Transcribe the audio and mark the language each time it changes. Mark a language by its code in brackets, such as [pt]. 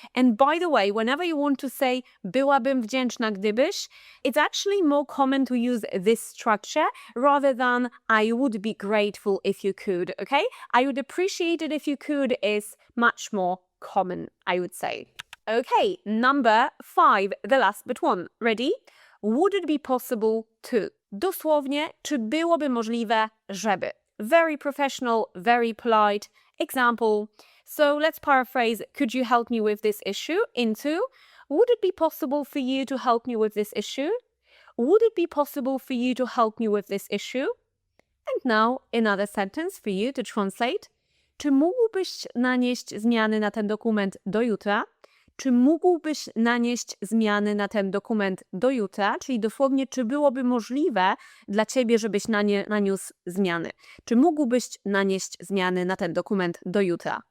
[en] And by the way, whenever you want to say [pl] byłabym wdzięczna gdybyś, [en] it's actually more common to use this structure rather than I would be grateful if you could, okay? I would appreciate it if you could is much more common, I would say. Okay, number 5, the last but one. Ready? Would it be possible to? [pl] Dosłownie, czy byłoby możliwe, żeby? [en] Very professional, very polite. Example, so let's paraphrase, could you help me with this issue? Into, would it be possible for you to help me with this issue? Would it be possible for you to help me with this issue? And now another sentence for you to translate. [pl] Czy mógłbyś nanieść zmiany na ten dokument do jutra? Czy mógłbyś nanieść zmiany na ten dokument do jutra? Czyli dosłownie, czy byłoby możliwe dla ciebie, żebyś naniósł zmiany? Czy mógłbyś nanieść zmiany na ten dokument do jutra?